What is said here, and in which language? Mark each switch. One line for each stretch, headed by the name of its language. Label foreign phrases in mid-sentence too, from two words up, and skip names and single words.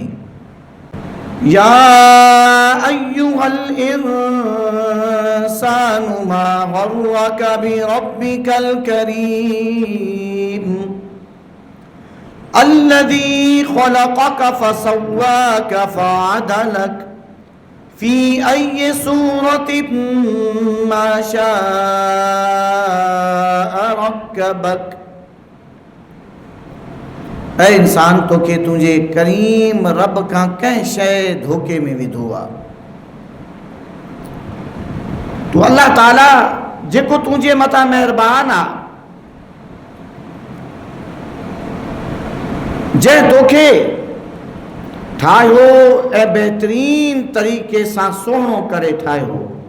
Arabic: یا ایوہ الانسان ما غرک بربک الکریم الذی خلقک فسواک فعدلک فی ای صورت ما شاء رکبک۔
Saraiki: اے انسان تو کہ تجھے کریم رب کا کہیں شے دھوکے میں ودھوا، تو اللہ تعالیٰ جے کو تجھے متا مہربان آ جے دھوکے ٹھائے ہو، اے بہترین طریقے ساں سوہنو کرے ٹھائے ہو،